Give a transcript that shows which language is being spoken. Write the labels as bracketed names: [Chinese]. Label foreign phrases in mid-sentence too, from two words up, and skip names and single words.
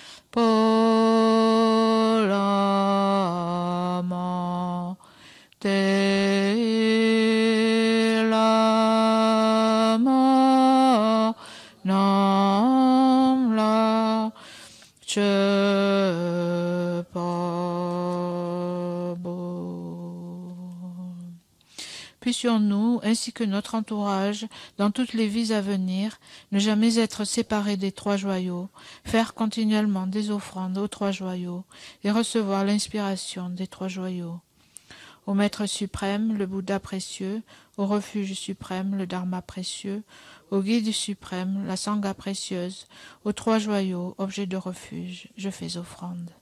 [French] polama te lama nam la che pa bo. Puissions-nous, ainsi que notre entourage, dans toutes les vies à venir, ne jamais être séparés des trois joyaux, faire continuellement des offrandes aux trois joyaux et recevoir l'inspiration des trois joyaux. Au Maître suprême, le Bouddha précieux, au refuge suprême, le Dharma précieux, au guide suprême, la Sangha précieuse, aux trois joyaux, objets de refuge, je fais offrande.